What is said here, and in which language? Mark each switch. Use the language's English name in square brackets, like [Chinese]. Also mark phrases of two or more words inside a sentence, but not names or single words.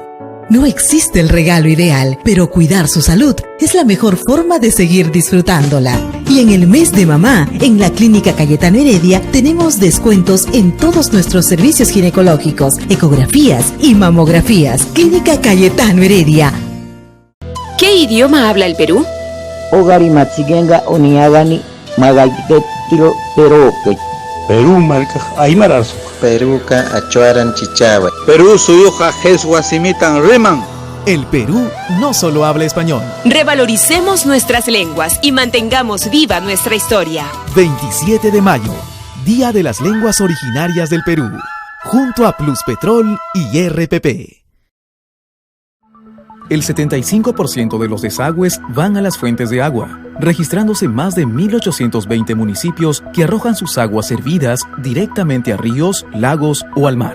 [Spanish] No existe el regalo ideal, pero cuidar su salud es la mejor forma de seguir disfrutándola. Y en el mes de mamá, en la Clínica Cayetano Heredia, tenemos descuentos en todos nuestros servicios ginecológicos, ecografías y mamografías. Clínica Cayetano Heredia. ¿Qué idioma habla el Perú? [Machiguenga] Ogari Matsigenga Oniagani Magagitiro Perope. [Aymara] Perú marca Aymarazo. [Achuar-Shiwiar] Perú ka achuaran chichaba. [Quechua] Perú suyuja jesguasimitan riman. [Spanish] El Perú no solo habla español. Revaloricemos nuestras lenguas y mantengamos viva nuestra historia. 27 de mayo, Día de las Lenguas Originarias del Perú, junto a Pluspetrol y RPP. El 75% de los desagües van a las fuentes de agua, registrándose más de 1.820 municipios que arrojan sus aguas hervidas directamente a ríos, lagos o al mar.